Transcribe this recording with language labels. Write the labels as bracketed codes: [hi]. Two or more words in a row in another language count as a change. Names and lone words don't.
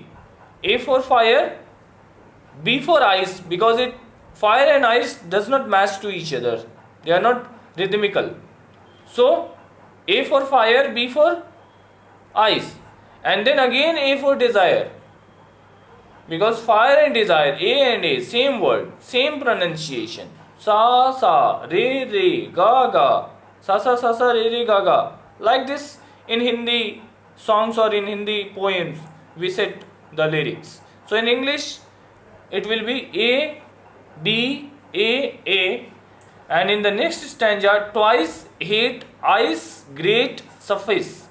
[en] A for fire, B for ice, because it fire and ice does not match to each other. They are not rhythmical. So A for fire, B for ice, and then again A for desire, because fire and desire, A and A, same word, same pronunciation. Sa sa, re re, ga ga, sa sa sa sa, re re ga ga. Like this in Hindi songs or in Hindi poems we set the lyrics. So in English it will be A, B, A, and in the next stanza twice hate, ice, great, suffice.